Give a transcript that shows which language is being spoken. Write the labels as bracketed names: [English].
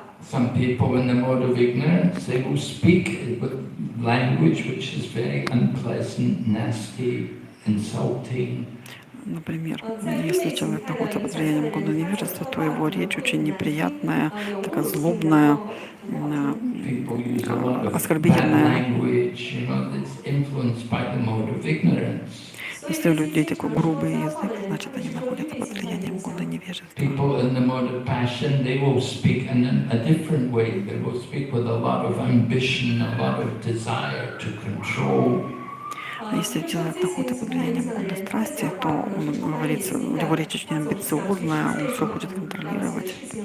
[English] Some people in the mode of ignorance, they will speak with language which is very unpleasant, nasty, insulting. [Russian] Например, если человек находится под влиянием гуна невежества, то его речь очень неприятная, такая злобная, [English] People use a lot of bad [Russian] оскорбительная. [English] language, you know, that's influenced by the mode of ignorance. [Russian] Если у людей такой грубый язык, значит, они находятся под влиянием гуна невежества. [English] People in the mode of passion, they will speak in a different way. They will speak with a lot of ambition, a lot of desire to control. [Russian] А если человек находится под влиянием гуна страсти, то он говорится, его речь очень амбициозная, он все хочет контролировать.